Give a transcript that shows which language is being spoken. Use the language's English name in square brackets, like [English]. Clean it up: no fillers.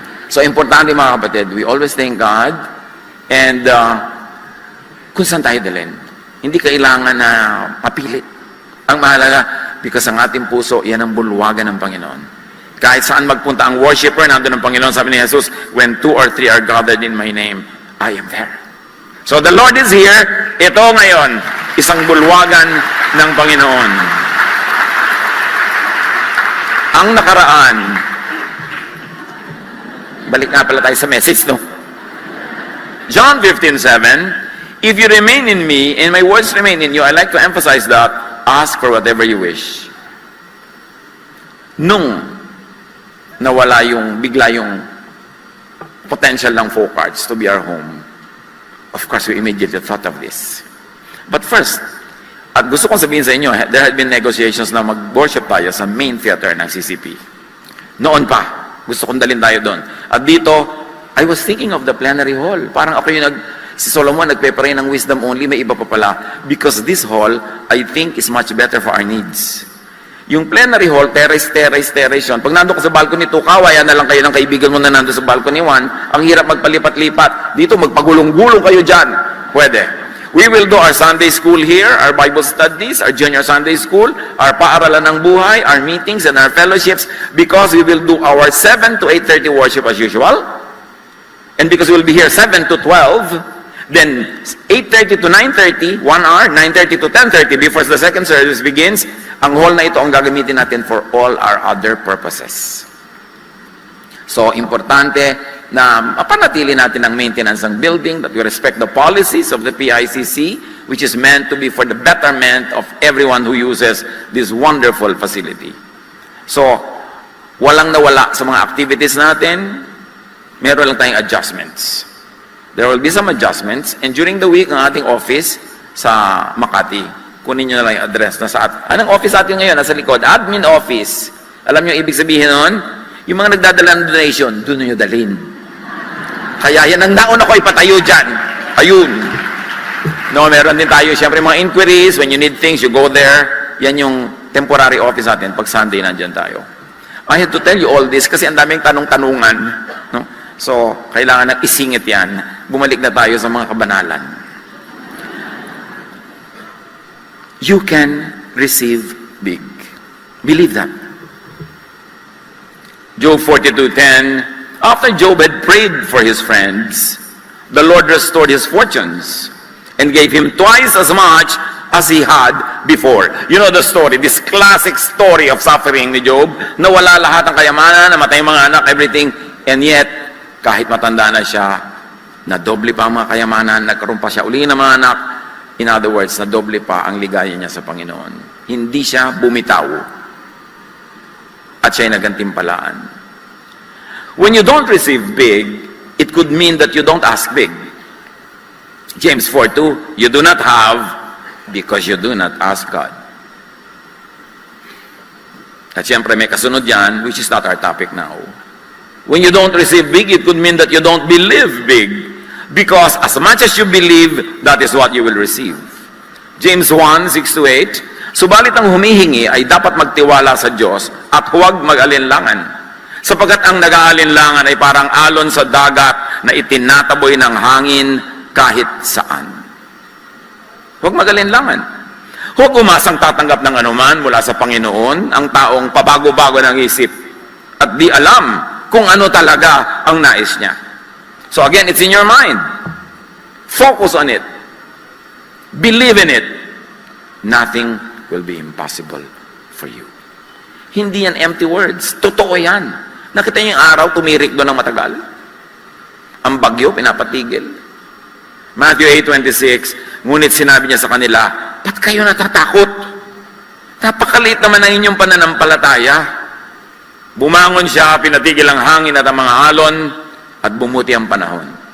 [Filipino] So, importante mga kapatid, [English] we always thank God and [Filipino] kung saan tayo dalhin. Hindi kailangan na mapilit. Ang mahalaga, because ang ating puso, yan ang bulwagan ng Panginoon. Kahit saan magpunta ang worshiper, nandun ang Panginoon. Sabi ni [English] Jesus, when 2 or 3 are gathered in my name, I am there. So the Lord is here. [Filipino] Ito ngayon, isang bulwagan ng Panginoon. Ang nakaraan, balik nga pala tayo sa message, no? [English] John 15:7, if you remain in me, and my words remain in you, I like to emphasize that, ask for whatever you wish. [Filipino] Nung nawala bigla yung potential ng [English] Focars to be our home, of course, we immediately thought of this. But first, [Filipino] at gusto kong sabihin sa inyo, [English] there had been negotiations [Filipino] na mag-worship tayo sa [English] main theater ng CCP. [Filipino] Noon pa, gusto kong dalhin tayo doon. At dito, [English] I was thinking of the plenary hall. [Filipino] Parang ako yung si Solomon nagpe-pray ng wisdom only, may iba pa pala. [English] Because this hall, I think, is much better for our needs. [Filipino] Yung plenary hall, terrace yun. Pag nandun ka sa balcony 2, kawayan na lang kayo ng kaibigan mo na nandun sa balcony 1, ang hirap magpalipat-lipat. Dito, magpagulong-gulong kayo dyan. Pwede. [English] We will do our Sunday school here, our Bible studies, our junior Sunday school, our paaralan ng buhay, our meetings and our fellowships, because we will do our 7 to 8:30 worship as usual. And because we will be here 7 to 12, then 8:30 to 9:30, 1 hour, 9:30 to 10:30 before the second service begins, [Filipino] ang hall na ito ang gagamitin natin [English] for all our other purposes. So, [Filipino] importante na mapanatili natin ang maintenance ng building, [English] that we respect the policies of the PICC, which is meant to be for the betterment of everyone who uses this wonderful facility. [Filipino] So, walang nawala sa mga activities natin, meron lang tayong adjustments. [English] There will be some adjustments, and during the week, [Filipino] ang ating office sa Makati, kunin nyo na lang yung address na sa anong office natin ngayon? Nasa likod, admin office. Alam nyo ibig sabihin nun? Yung mga nagdadala ng donation, doon nyo dalhin. Kaya yan ang nauna ko ipatayo dyan. [English] Ayun. No, [Filipino] meron din tayo, siyempre mga [English] inquiries, when you need things, you go there. [Filipino] Yan yung temporary office natin. Pag Sunday, nandyan tayo. [English] I had to tell you all this [Filipino] kasi ang daming tanong-tanungan. No? So, kailangan na isingit yan. Bumalik na tayo sa mga kabanalan. [English] You can receive big. Believe that. Job 42:10, after Job had prayed for his friends, the Lord restored his fortunes and gave him twice as much as he had before. You know the story, this classic story of suffering [Filipino] ni Job, na wala lahat ng kayamanan, namatay yung mga anak, [English] everything, and yet, [Filipino] kahit matanda na siya, nadoble pa ang mga kayamanan, nagkaroon pa siya uli ng mga anak. [English] In other words, [Filipino] nadoble pa ang ligaya niya sa Panginoon. Hindi siya bumitaw. At siya'y nagantimpalaan. [English] When you don't receive big, it could mean that you don't ask big. James 4:2, you do not have because you do not ask God. [Filipino] At siyempre may kasunod yan, [English] which is not our topic now. When you don't receive big, it could mean that you don't believe big. Because as much as you believe, that is what you will receive. [Filipino] James 1:6-8, subalit ang humihingi ay dapat magtiwala sa Diyos at huwag mag-alinlangan. Sapagkat ang nag-aalinlangan ay parang alon sa dagat na itinataboy ng hangin kahit saan. Huwag mag-alinlangan. Huwag umasang tatanggap ng anuman mula sa Panginoon ang taong pabago-bago ng isip at di alam kung ano talaga ang nais niya. [English] So again, it's in your mind. Focus on it. Believe in it. Nothing will be impossible for you. [Filipino] Hindi yan empty words. Totoo yan. Nakita niyo yung araw, tumirik doon ng matagal. Ang bagyo, pinapatigil. Matthew 8:26, ngunit sinabi niya sa kanila, ba't kayo natatakot? Napakaliit naman ang inyong pananampalataya. Bumangon siya, pinatigil ang hangin at ang mga alon, at bumuti ang panahon.